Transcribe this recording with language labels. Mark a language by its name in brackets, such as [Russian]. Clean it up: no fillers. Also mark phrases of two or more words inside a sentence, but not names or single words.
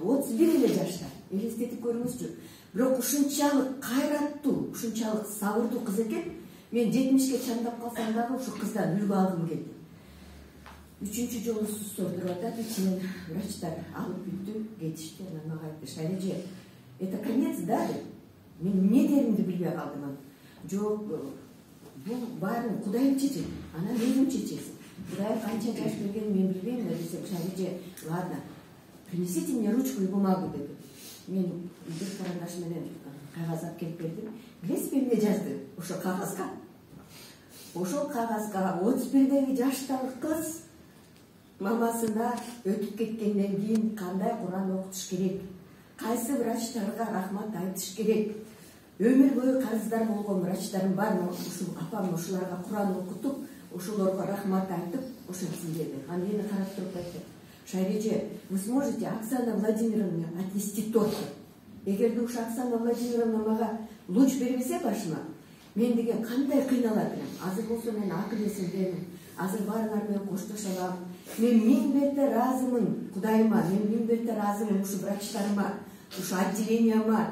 [Kyrgyz] 31 эле жашта. Элестетип көрүңүзчү. Бирок ушунчалык кайраттуу, ушунчалык сабырдуу кыз экен. Мен 70ке чамдап калсам дагы ушу кыздан үлгү алгым келди. 3-чү жолу суздор туруп атат, ичинен врачтар алып бүттү, кетишти. Анан мага айтты: "Шайреже, [Russian] это конец, да?" [Kyrgyz] Мен эмне деримди билбей калдым. Жок, бул баарын Кудайым чечет, анан өзүң чечесиң. Кудайым канча жаш бергенин мен билбейм, десем: "Шайреже, [Russian] ладно, принесите мне ручку и бумагу" деди. [Kyrgyz] Мен бир карандаш менен кагаз алып келип бердим. Билесизби эмне жазды ошо кагазга? Ошол кагазга 31 жаштагы кыз мамасына өтүп кеткенден кийин кандай Куран окутуш керек, кайсы врачтарга рахмат айтыш керек, өмүр бою карыздар болгон врачтарым бар, ушул апам ушуларга Куран окутуп, ошолорго рахмат айтып, ошентсин деди. Анан мени карап туруп айтты: "Шайреже, [Russian] вы сможете Оксана Владимировна отнести торт? [Kyrgyz] Эгерде ушу Оксана Владимировна мага луч бербесе башыма, мен деген кандай кыйналат элем. Азыр болсо мен акыл эсимдемин. Азыр баарыңар менен коштошо алам. Мен миң берте ыраазымын Кудайыма, мен миң берте ыраазымын ушу врачтарыма, ушу отделенияма.